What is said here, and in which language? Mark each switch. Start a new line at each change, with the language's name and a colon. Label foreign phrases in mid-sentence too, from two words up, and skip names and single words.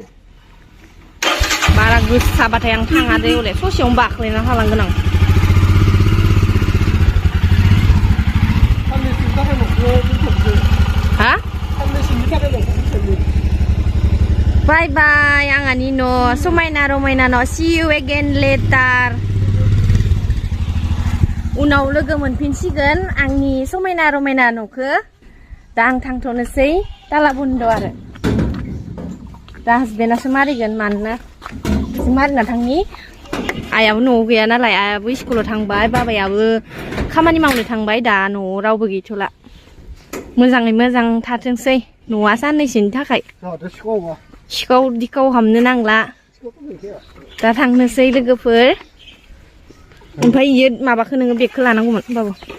Bodo: बारा गोसाबाथाय आं थाङा दे हले ससेयावनो बाख्लायना थालांगोन आं हा बाय बाय आंहानि न' समायना रमायना न'
English: see you again later
Bodo: उनाव लोगो मोनफिनसिगोन आंनि समायना रमायना न'खौ दा आं थांथ'नोसै ताला बन्द आरो दा हासबेन्डआसो मारिगोन मानोना मारिना थांनि आइयाबो न'आव गैया नालाय आइयाबो स्कुलाव थांबाय बाबायाबो खामानि मावनो थांबाय दा न'आव रावबो गैथ'ला मोजाङै मोजां थाथोंसै न'आ साननैसोनि थाखाय सिखाव दिखाव हाबनो नांला दा थांनोसै लोगोफोर ओमफ्राय इयो माबाखौ नोङो बेगखौ लानांगौमोन बाबु